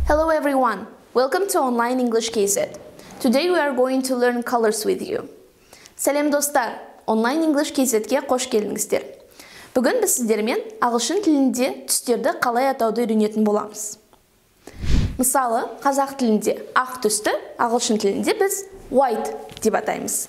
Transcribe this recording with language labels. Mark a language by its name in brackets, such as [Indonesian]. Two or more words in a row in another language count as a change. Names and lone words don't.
[English] everyone, welcome to Online English KZ. Today we are going to learn colors with you. [Kazakh] Сәлем достар, Online English KZ-ге қош келдіңіздер. Бүгін біз сіздермен ағылшын тілінде түстерді қалай атауды үйренетін боламыз. Мысалы, қазақ тілінде ақ түсті, ағылшын тілінде біз white деп атаймыз.